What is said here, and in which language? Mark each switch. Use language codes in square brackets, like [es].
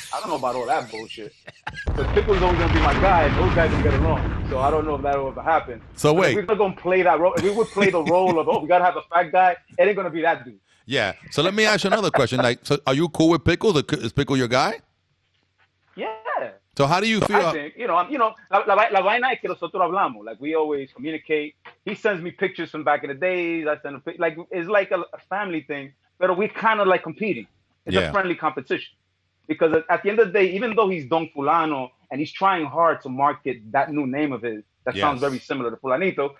[en] I don't know about all that bullshit. But Pickle's always gonna be my guy, and those guys don't get along. So I don't know if that will ever happen. So wait, if we're gonna play that role. If we would play the role of we gotta have a fat guy, it ain't gonna be that dude. Yeah. So let me ask you another question. Like, so are you cool with Pickle? Is Pickle your guy? Yeah. So how do you feel? I think, [es] la vaina es que nosotros hablamos. [en] Like, we always communicate. He sends me pictures from back in the days. I send him like, it's like a family thing, but we kind of like competing. It's a friendly competition. Because at the end of the day, even though he's Don Fulano and he's trying hard to market that new name of his, that sounds very similar to Fulanito.